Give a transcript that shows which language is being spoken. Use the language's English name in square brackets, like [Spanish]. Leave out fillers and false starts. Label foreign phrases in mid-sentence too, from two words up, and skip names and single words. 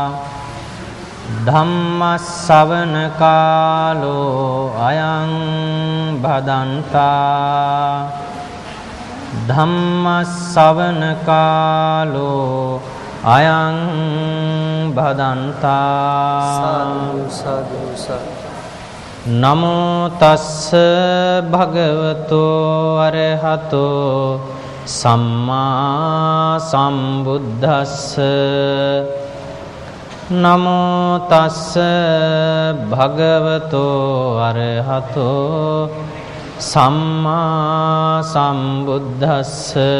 [Pali] ධම්ම ශ්‍රවණ කාලෝ අයං භදන්තා. ධම්ම ශ්‍රවණ කාලෝ අයං භදන්තා. සාධු සාධු සාධු. නමෝ තස්ස භගවතෝ අරහතෝ සම්මා සම්බුද්දස්ස. නමෝ තස්ස භගවතෝ අරහතෝ සම්මා සම්බුද්දස්ස.